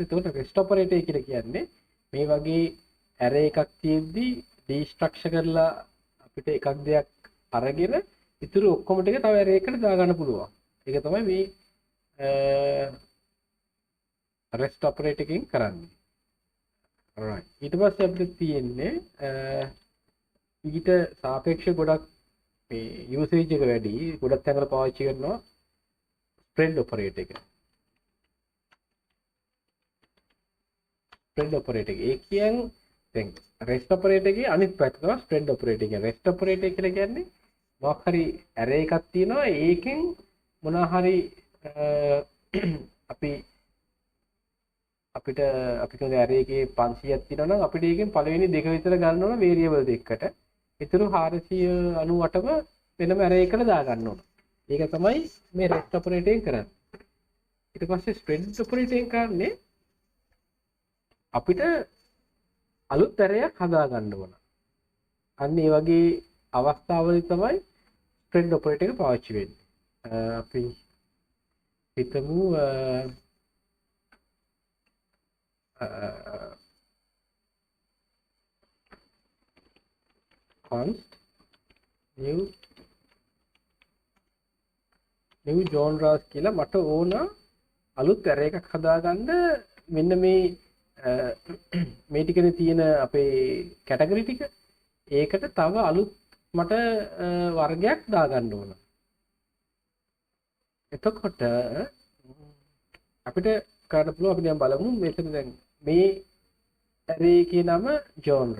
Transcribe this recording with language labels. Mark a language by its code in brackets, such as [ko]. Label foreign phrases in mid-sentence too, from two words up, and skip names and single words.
[si] එතකොට [en] REST operator [si] කියලා කියන්නේ මේ වගේ array එකක් තියෙද්දි destructure කරලා අපිට එකක් දෙයක් අරගෙන ඉතුරු ඔක්කොම ටික තව array එකට දා ගන්න පුළුවන්. ඒක තමයි මේ [en] REST operator [si] එකෙන් කරන්නේ. alright. ඊට පස්සේ අපිට තියෙන්නේ ඊට සාපේක්ෂව ගොඩක් මේ usage එක වැඩි. ගොඩක් තැන්වල පාවිච්චි කරනවා [en] spread operator [si] එක. [en] spread operator එක. [si] ඒ කියන්නේ දැන් [en] REST operator [si] එකේ අනිත් පැත්ත තමයි [en] spread operator [si] එක. [en] REST operator [si] කියලා කියන්නේ මොකක් හරි array එකක් තියෙනවා. ඒකෙන් මොනවා හරි අපිට කියන්නේ array එකේ 500ක් තියෙනවා නම් අපිට ඒකෙන් පළවෙනි දෙක විතර ගන්න ඕන variable දෙකකට. ඊටු 498ම වෙනම array එකට දා ගන්න ඕන. ඒක තමයි මේ [en] REST operator [si] එකෙන් කරන්නේ. ඊට පස්සේ [en] spread operator [si] එකෙන් කරන්නේ අපිට අලුත් ඇරයක් හදා ගන්න ඕන. අන්න ඒ වගේ අවස්ථාවලදී තමයි [en] spread operator [si] එක පාවිච්චි වෙන්නේ. අපි හිතමු [en] const new genres [si] කියලා මට ඕන අලුත් ඇරේ එකක් හදාගන්න මෙන්න මේ මේ ටිකනේ තියෙන අපේ කැටගරි ටික ඒකට තව අලුත් මට වර්ගයක් දාගන්න ඕන. එතකොට අපිට කරන්න පුළුවන් අපි දැන් බලමු මෙතන දැන් මේ ඇරේ එකේ නම genre.